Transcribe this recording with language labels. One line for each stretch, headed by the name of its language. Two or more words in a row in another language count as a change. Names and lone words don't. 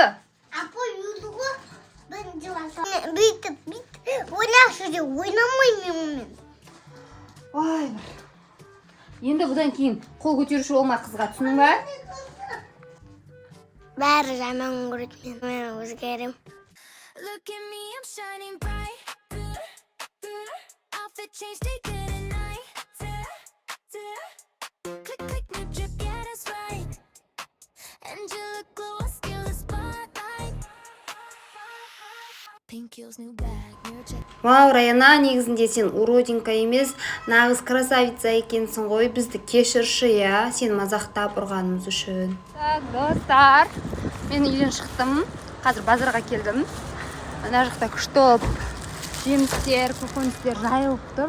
Kazakh: Апай үйді ғой. Мен жыласам. Бүйтіп, ойнақшы де ойнамаймын онымен. Ой, енді бұдан кейін қол көтеруші болма қызға, түсінің ба? Бәрі жаман көреді, мен өзгерем.
English: Look at me, I'm shining bright. Outfit change, take it at night. Click, click, new drip, yeah, that's right. Angela glow, I steal the spotlight. Pink heels, new bag, mirror check.
Kazakh: Вау, Раяна, негізінде сен уродинка емес, нағыз красавица екенсің ғой. Бізді кешірші, я, сен мазақтап ұрғанымыз үшін. Так, достар, мен үйден шықтым. Қазір базарға келдім. Ана жақта күшті болып жемістер, көкөністер жайылып тұр.